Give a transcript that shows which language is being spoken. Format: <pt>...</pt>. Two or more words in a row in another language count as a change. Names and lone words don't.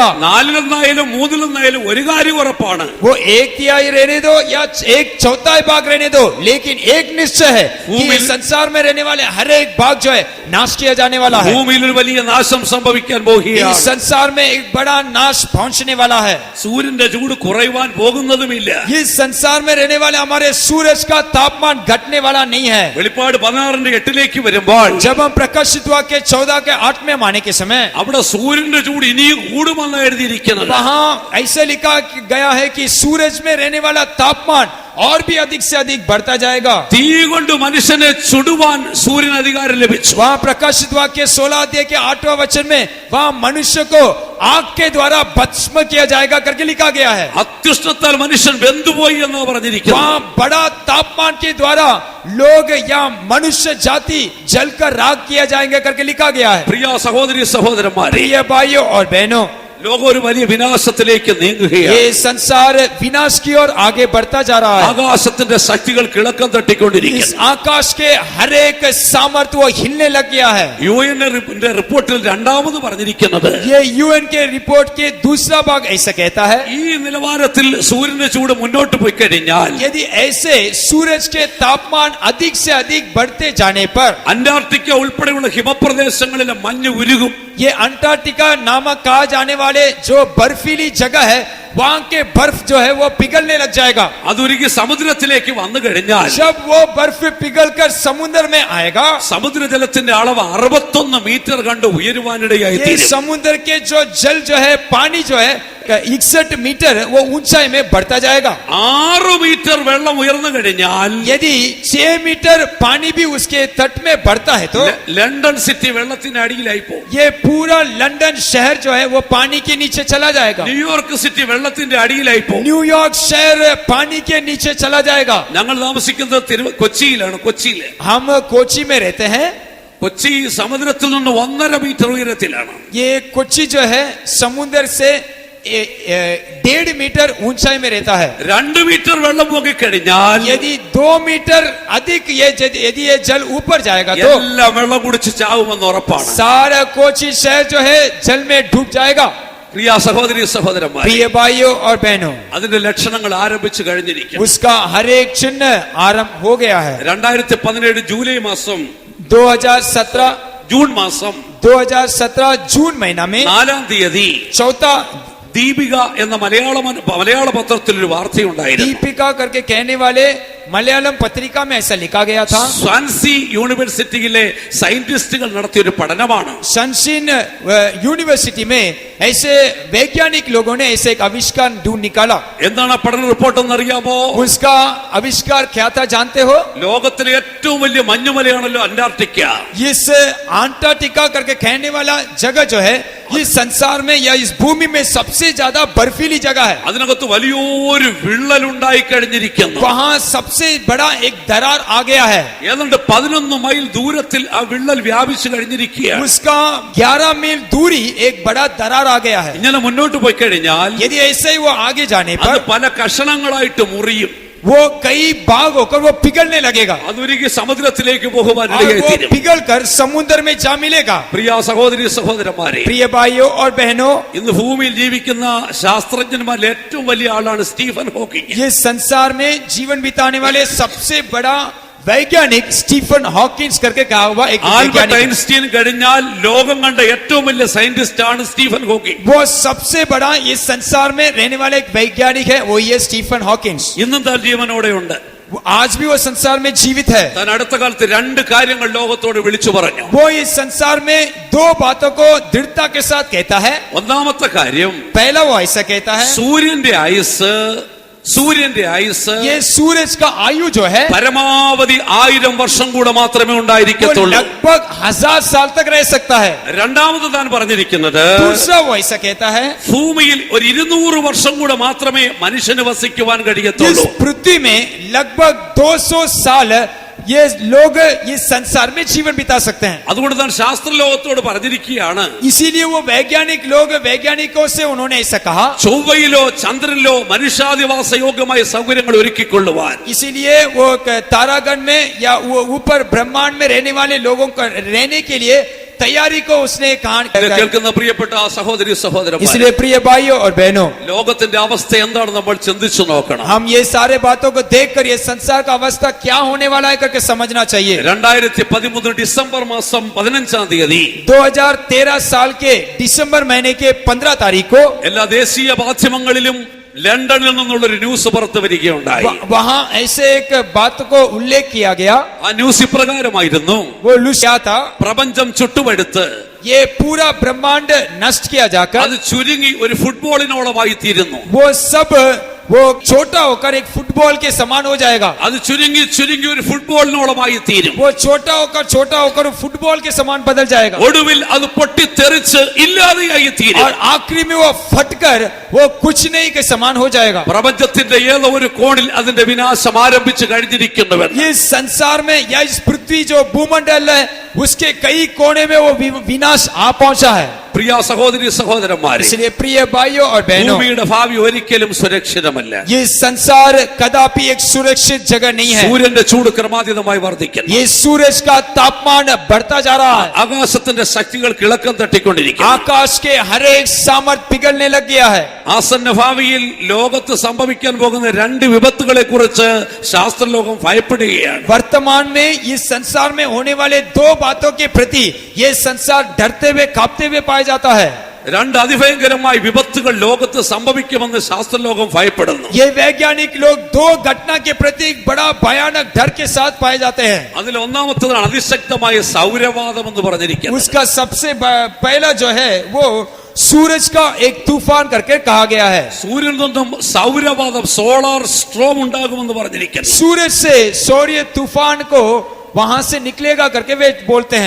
<ml>4/1 3/1 ഒരു കാര്യം ഉറപ്പാണ്,</ml> <hi>वो 1/3 रहने दो या 1/4 भाग रहने दो, लेकिन एक निश्चय है कि इस संसार में रहने वाले हर एक भाग जो है नाश किया जाने वाला है।</hi> <ml>ഭൂമിയിൽ ഒരു വലിയ നാശം സംഭവിക്കാൻ</ml> <hi>इस</hi> <ml>പോകുകയാണ്.</ml> <hi>संसार में एक बड़ा नाश पहुंचने वाला है।</hi> <ml>സൂര്യന്റെ ചൂട് കുറയുവാൻ പോകുന്നതുമില്ല.</ml> <hi>इस संसार में रहने वाले हमारे सूरज का तापमान घटने वाला नहीं है।</hi> <ml>വെളിപ്പാട് 16:8 വരുമ്പോൾ</ml> <hi>जब हम प्रकाशित वाक्य 14 के 8 में आने के समय</hi> <ml>അവിടെ സൂര്യന്റെ ചൂട് ഇനിയും കൂടുമെന്ന് എഴുതിയിരിക്കുന്നത്.</ml> <hi>वहां ऐसे लिखा गया है कि सूरज में रहने वाला तापमान और भी अधिक से अधिक बढ़ता जाएगा।</hi> <ml>തീ കൊണ്ട് മനുഷ്യനെ ചുടുവാൻ സൂര്യന് അധികാരം ലഭിച്ചു.</ml> <hi>वहां प्रकाशित वाक्य 16 अध्याय के 8वां वचन में वहां मनुष्य को आग के द्वारा भस्म किया जाएगा करके लिखा गया है।</hi> <ml>അത്യുഷ്ണത്താൽ മനുഷ്യൻ വെന്തുപോയി എന്ന് പറഞ്ഞിരിക്കുന്നു.</ml> <hi>वहां बड़ा तापमान के द्वारा लोग या मनुष्य जाति जलकर राख किया जाएंगे करके लिखा गया है।</hi> <ml>പ്രിയ സഹോദരി സഹോദരന്മാരെ,</ml> <hi>प्रिय भाइयों और बहनों,</hi> <ml>ലോകം ഒരു വലിയ വിനാശത്തിലേക്ക് നീങ്ങുകയാണ്.</ml> <hi>ये संसार विनाश की ओर आगे बढ़ता जा रहा है।</hi> <ml>ആകാശത്തിന്റെ ശക്തികൾ കിളക്കം</ml> <hi>इस</hi> <ml>തട്ടിക്കൊണ്ടിരിക്കുന്നു.</ml> <hi>आकाश के हर एक सामर्थ्य वो हिलने लग गया है।</hi> <ml>UN റിപ്പോർട്ടിൽ രണ്ടാമത് പറഞ്ഞിരിക്കുന്നത്</ml> <hi>ये UN के रिपोर्ट के दूसरा भाग ऐसा कहता है,</hi> <ml>ഈ നിലവാരത്തിൽ സൂര്യന്റെ ചൂട് മുന്നോട്ട് പോയി കഴിഞ്ഞാൽ</ml> <hi>यदि ऐसे सूरज के तापमान अधिक से अधिक बढ़ते जाने पर</hi> <ml>അന്റാർട്ടിക്ക ഉൾപ്പെടെയുള്ള ഹിമപ്രദേശങ്ങളിലെ മഞ്ഞ് ഉരുകും.</ml> <hi>ये अंटार्कटिका नामक कहा जाने वाले जो बर्फीली जगह है वहां के बर्फ जो है वो पिघलने लग जाएगा।</hi> <ml>അതുരുകി സമുദ്രത്തിലേക്ക് വന്നു കഴിഞ്ഞാൽ</ml> <hi>जब वो बर्फ पिघलकर समुद्र में आएगा,</hi> <ml>സമുദ്രജലത്തിന്റെ അളവ് 61 മീറ്റർ കണ്ട് ഉയരുവാനിടയായി</ml> <hi>ये</hi> <ml>തീരും.</ml> <hi>समुद्र के जो जल जो है, पानी जो है 61 मीटर वो ऊंचाई में बढ़ता जाएगा।</hi> <ml>6 മീറ്റർ വെള്ളം ഉയർന്നു കഴിഞ്ഞാൽ</ml> <hi>यदि 6 मीटर पानी भी उसके तट में बढ़ता है तो</hi> <ml>ലണ്ടൻ സിറ്റി വെള്ളത്തിന് അടിയിലായി പോകും.</ml> <hi>ये पूरा लंदन शहर जो है वो पानी के नीचे चला जाएगा।</hi> <ml>ന്യൂയോർക്ക് സിറ്റി വെള്ളത്തിന്റെ അടിയിലായി പോകും.</ml> <hi>न्यूयॉर्क शहर पानी के नीचे चला जाएगा।</hi> <ml>ഞങ്ങൾ താമസിക്കുന്നത് കൊച്ചിയിലാണ്. കൊച്ചിയില്</ml> <hi>हम कोची में रहते हैं।</hi> <ml>കൊച്ചി സമുദ്രത്തിൽ നിന്ന് 1.5 മീറ്റർ ഉയരത്തിലാണ്.</ml> <hi>ये कोची जो है समुद्र से 1.5 मीटर ऊंचाई में रहता है।</hi> <ml>2 മീറ്റർ വെള്ളം പൊങ്ങിക്കഴിഞ്ഞാൽ</ml> <hi>यदि 2 मीटर अधिक यदि ये जल ऊपर जाएगा तो</hi> <ml>എല്ലാം വെള്ളം കുടിച്ച് ചാവുമെന്ന് ഉറപ്പാണ്.</ml> <hi>सारा कोची शहर जो है जल में डूब जाएगा।</hi> <ml>പ്രിയ സഹോദരി സഹോദരന്മാരെ,</ml> <hi>प्रिय भाइयों और बहनों,</hi> <ml>അതിന്റെ ലക്ഷണങ്ങൾ ആരംഭിച്ചു കഴിഞ്ഞിരിക്കുന്നു.</ml> <hi>उसका हर एक चिन्ह आरंभ हो गया है।</hi> <ml>2017 ജൂലൈ മാസം 2017 ജൂൺ മാസം</ml> <hi>2017 जून महीना में</hi> <ml>4-ാം തീയതി</ml> <hi>चौथा</hi> <ml>ദീപിക എന്ന മലയാള പത്രത്തിൽ ഒരു വാർത്തയുണ്ടായിരുന്നു.</ml> <hi>दीपिका करके कहने वाले मलयालम पत्रिका में ऐसा लिखा गया था।</hi> <ml>സ്വാൻസി യൂണിവേഴ്സിറ്റിയിലെ സയന്റിസ്റ്റുകൾ നടത്തിയ ഒരു പഠനമാണ്.</ml> <hi>शनशिन यूनिवर्सिटी में ऐसे वैज्ञानिक लोगों ने ऐसे एक आविष्कार ढूंढ निकाला।</hi> <ml>എന്താണ് ആ പഠന റിപ്പോർട്ട് എന്ന് അറിയാമോ?</ml> <hi>उसका आविष्कार क्या था जानते हो?</hi> <ml>ലോകത്തിലെ ഏറ്റവും വലിയ മഞ്ഞുമലയാണല്ലോ അന്റാർട്ടിക്ക.</ml> <hi>इस अंटार्कटिका करके कहने वाला जगह जो है इस संसार में या इस भूमि में सबसे ज्यादा बर्फीली जगह है।</hi> <ml>അതിനകത്ത് വലിയൊരു വിള്ളൽ ഉണ്ടായി കഴിഞ്ഞിരിക്കുന്നു.</ml> <hi>वहां सबसे बड़ा एक दरार आ गया है।</hi> <ml>ഏതാണ്ട് 11 മൈൽ ദൂരത്തിൽ ആ വിള്ളൽ വ്യാപിച്ചു കഴിഞ്ഞിരിക്കുകയാണ്.</ml> <hi>उसका 11 मील दूरी एक बड़ा दरार आ गया है।</hi> <ml>ഇങ്ങനെ മുന്നോട്ട് പോയി കഴിഞ്ഞാൽ</ml> <hi>यदि ऐसे ही वो आगे जाने</hi> <ml>അത്</ml> <hi>पर</hi> <ml>പല കഷണങ്ങളായിട്ട് മുറിയും.</ml> <hi>वो कई भाग होकर वो पिघलने लगेगा</hi> <ml>അതൊരിക്കൽ സമുദ്രത്തിലേക്ക് പോകുവാൻ</ml> <hi>और वो</hi> <ml>ഇടയായിത്തീരും.</ml> <hi>पिघल कर समुद्र में जा मिलेगा।</hi> <ml>പ്രിയ സഹോദരി സഹോദരന്മാരെ,</ml> <hi>प्रिय भाइयों और बहनों,</hi> <ml>ഇന്ന് ഭൂമിയിൽ ജീവിക്കുന്ന ശാസ്ത്രജ്ഞന്മാരിൽ ഏറ്റവും വലിയ ആളാണ് സ്റ്റീഫൻ ഹോക്കിംഗ്.</ml> <hi>ये संसार में जीवन बिताने वाले सबसे बड़ा वैज्ञानिक स्टीफन हॉकिंस करके कहा हुआ एक ആൽബർട്ട് वैज्ञानिक है।</hi> <ml>ഐൻസ്റ്റീൻ കഴിഞ്ഞാൽ ലോകം കണ്ട ഏറ്റവും വലിയ സയന്റിസ്റ്റ് ആണ് സ്റ്റീഫൻ ഹോക്കിംഗ്.</ml> <hi>वो सबसे बड़ा इस संसार में रहने वाला एक वैज्ञानिक है, वो ये स्टीफन हॉकिंस।</hi> <ml>ഇന്നും താൻ ജീവനോടെയുണ്ട്.</ml> <hi>आज भी वो संसार में जीवित है।</hi> <ml>താൻ അടുത്ത കാലത്ത് രണ്ട് കാര്യങ്ങൾ ലോകത്തോട് വിളിച്ചു പറഞ്ഞു.</ml> <hi>वो इस संसार में दो बातों को दृढ़ता के साथ कहता है।</hi> <ml>ഒന്നാമത്തെ കാര്യം,</ml> <hi>पहला वो ऐसा कहता है,</hi> <ml>സൂര്യന്റെ ആയുസ്</ml> <hi>ये सूरज का आयु जो है</hi> <ml>പരമാവധി 1000 വർഷം കൂടെ മാത്രമേ</ml> <hi>वो</hi> <ml>ഉണ്ടായിരിക്കത്തുള്ളൂ.</ml> <hi>लगभग 1000 साल तक रह सकता है।</hi> <ml>രണ്ടാമത് താൻ പറഞ്ഞിരിക്കുന്നത്,</ml> <hi>दूसरा वो ऐसा कहता है,</hi> <ml>ഭൂമിയിൽ ഒരു 200 വർഷം കൂടെ മാത്രമേ മനുഷ്യന് വസിക്കുവാൻ</ml> <hi>इस</hi> <ml>കഴിയത്തുള്ളൂ.</ml> <hi>पृथ्वी में लगभग 200 साल ये लोग इस संसार में जीवन बिता सकते हैं।</hi> <ml>അതുകൊണ്ട് താൻ ശാസ്ത്രലോകത്തോട് പറഞ്ഞിരിക്കുകയാണ്,</ml> <hi>इसीलिए वो वैज्ञानिकों से उन्होंने ऐसा कहा,</hi> <ml>ചൊവ്വയിലോ ചന്ദ്രനിലോ മനുഷ്യാധിവാസ യോഗ്യമായ സൗകര്യങ്ങൾ ഒരുക്കിക്കൊള്ളുവാൻ.</ml> <hi>इसीलिए वो तारागण में या वो ऊपर ब्रह्मांड में रहने वाले लोगों को रहने के लिए तैयारी को उसने कहा।</hi> <ml>ഇത് കേൾക്കുന്ന പ്രിയപ്പെട്ട സഹോദരി സഹോദരന്മാരെ,</ml> <hi>इसलिए प्रिय भाइयों और बहनों,</hi> <ml>ലോകത്തിന്റെ അവസ്ഥ എന്താണ് നമ്മൾ ചിന്തിച്ചു നോക്കണം.</ml> <hi>हम ये सारे बातों को देखकर ये संसार का अवस्था क्या होने वाला है करके समझना चाहिए।</hi> <ml>2013 ഡിസംബർ മാസം 15-ാം തീയതി</ml> <hi>2013 साल के दिसंबर महीने के 15 तारीख को</hi> <ml>എല്ലാ ദേശീയ മാധ്യമങ്ങളിലും ലണ്ടനിൽ നിന്നുള്ളൊരു ന്യൂസ് പുറത്തു വരികയുണ്ടായി.</ml> <hi>वहां ऐसे एक बात को उल्लेख किया गया।</hi> <ml>ആ ന്യൂസ് ഇപ്രകാരമായിരുന്നു,</ml> <hi>वो क्या था,</hi> <ml>പ്രപഞ്ചം ചുട്ടുപഴുത്ത്</ml> <hi>ये पूरा ब्रह्मांड नष्ट किया जाकर</hi> <ml>അത് ചുരുങ്ങി ഒരു ഫുട്ബോളിനോളമായി തീരുന്നു.</ml> <hi>वो सब वो छोटा होकर एक फुटबॉल के समान हो जाएगा।</hi> <ml>അത് ചുരുങ്ങി ഒരു ഫുട്ബോളിനോളമായി തീരും.</ml> <hi>वो छोटा होकर फुटबॉल के समान बदल जाएगा</hi> <ml>ഒടുവിൽ അത് പൊട്ടിത്തെറിച്ച് ഇല്ലാതെയായി തീരും.</ml> <hi>और आखिरी में वो फटकर वो कुछ नहीं के समान हो जाएगा।</hi> <ml>പ്രപഞ്ചത്തിന്റെ ഏതോ ഒരു കോണിൽ അതിന്റെ വിനാശം ആരംഭിച്ചു കഴിഞ്ഞിരിക്കുന്നുവെന്ന്.</ml> <hi>ये संसार में या इस पृथ्वी जो भूमंडल है उसके कई कोने में वो विनाश आ पहुंचा है।</hi> <ml>പ്രിയ സഹോദരി സഹോദരന്മാരെ,</ml> <hi>इसलिए प्रिय भाइयों और बहनों,</hi> <ml>ഭൂമിയുടെ ഭാവി ഒരിക്കലും സുരക്ഷിതമല്ല.</ml> <hi>ये संसार कदापि एक सुरक्षित जगह नहीं है।</hi> <ml>സൂര്യന്റെ ചൂട് ക്രമാതീതമായി വർദ്ധിക്കുന്നു.</ml> <hi>ये सूरज का तापमान बढ़ता जा रहा है।</hi> <ml>ആകാശത്തിന്റെ ശക്തികൾ കിളക്കം തട്ടിക്കൊണ്ടിരിക്കുന്നു.</ml> <hi>आकाश के हर एक सामर्थ पिघलने लग गया है।</hi> <ml>ആസന്ന ഭാവിയിൽ ലോകത്ത് സംഭവിക്കാൻ പോകുന്ന രണ്ട് വിപത്തുകളെ കുറിച്ച് ശാസ്ത്രലോകം ഭയപ്പെടുകയാണ്.</ml> <hi>वर्तमान में इस संसार में होने वाले दो बातों के प्रति ये संसार डरते हुए कांपते हुए पाया जाता है।</hi> <ml>രണ്ട് അതിഭയങ്കരമായ വിപത്തുകൾ ലോകത്ത് സംഭവിക്കുമെന്ന് ശാസ്ത്രലോകം ഭയപ്പെടുന്നു.</ml> <hi>ये वैज्ञानिक लोग दो घटना के प्रति एक बड़ा भयानक डर के साथ पाए जाते हैं।</hi> <ml>അതിൽ ഒന്നാമത്തേതാണ് അതിശക്തമായ സൗരവാദം എന്ന് പറഞ്ഞിരിക്കുന്നത്.</ml> <hi>उसका सबसे पहला जो है वो सूरज का एक तूफान करके कहा गया है।</hi> <ml>സൂര്യനിൽ നിന്നും സൗരവാദം</ml> <en>solar storm</en> <ml>ഉണ്ടാകുമെന്ന് പറഞ്ഞിരിക്കുന്നു.</ml> <hi>सूरज से सौर्य तूफान को वहां से निकलेगा करके वे बोलते हैं।</hi>